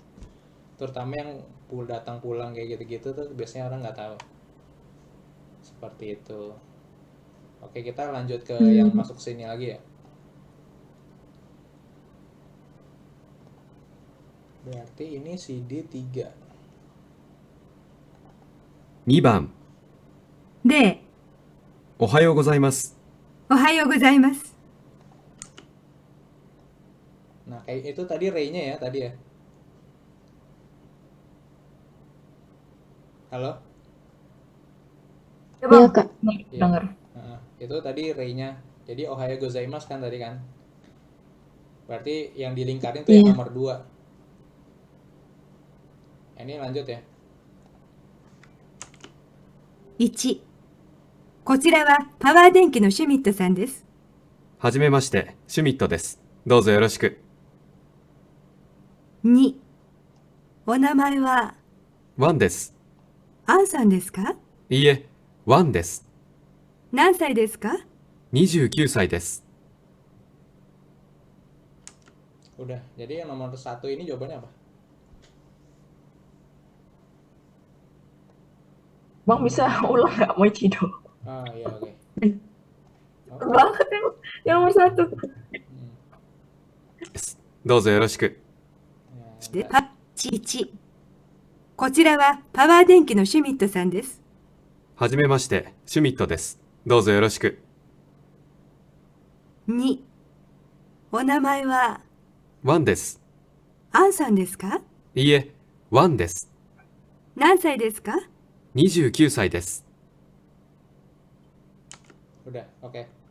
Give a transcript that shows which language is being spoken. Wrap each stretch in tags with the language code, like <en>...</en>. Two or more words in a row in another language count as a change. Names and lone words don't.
<id>Terutama yang datang pulang kayak gitu-gitu tuh biasanya orang nggak tahu. Seperti itu. Oke, kita lanjut ke yang masuk sini lagi ya. Berarti ini CD 3.</id> <ja>2番、で、おはようございます。おはようございます。</ja> <id>Nah, kayak itu tadi Ray-nya ya tadi ya. Halo? Ya bang, Kak. Iya. denger. Itu tadi Ray-nya. Jadi</id> <ja>おはようございます</ja> <id>kan tadi kan. Berarti yang dilingkarin tuh yang nomor 2. Ini lanjut ya.</id> <ja>1、こちらはパワー電機のシュミットさんです。はじめまして、シュミットです。どうぞよろしく。 2、お名前はワンです。アンさんですか？いいえ、ワンです。何歳ですか 29歳です。</ja> <id>Udah. Jadi yang nomor 1 ini jawabannya apa? Bang bisa ulang nggak mau tidur? Ah, iya oke. Banget yang nomor 1.</id> <ja>どうぞよろしく。で、1、こちらはパワー電機のシュミットさんです。はじめまして、シュミットです。どうぞよろしく。 2、お名前はワンです。アンさんですか？いいえ、ワンです。何歳ですか？ 29歳です。</ja> <id>Udah, oke.</id>